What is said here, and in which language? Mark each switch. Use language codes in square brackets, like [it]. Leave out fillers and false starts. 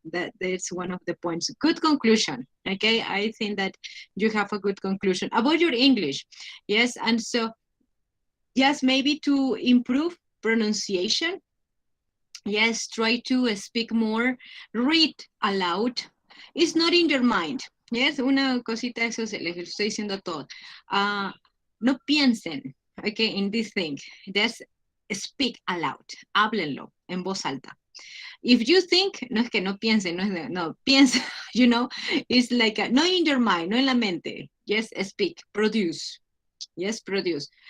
[en] That's one of the points. Good conclusion. Okay, I think that you have a good conclusion about your English. Yes, and so yes, maybe to improve pronunciation. Yes, try to speak more, read aloud. It's not in your mind. Yes, [es] una cosita, eso se les estoy diciendo a todos. No piensen, [en] okay, in this thing. Just speak aloud. [es] Háblenlo en voz alta. [en] If you think, [es] no es que no piensen, no, piensa, [en] you know, it's like, no in your mind, [es] no en la mente. [en] Yes, speak, produce. Yes, produce.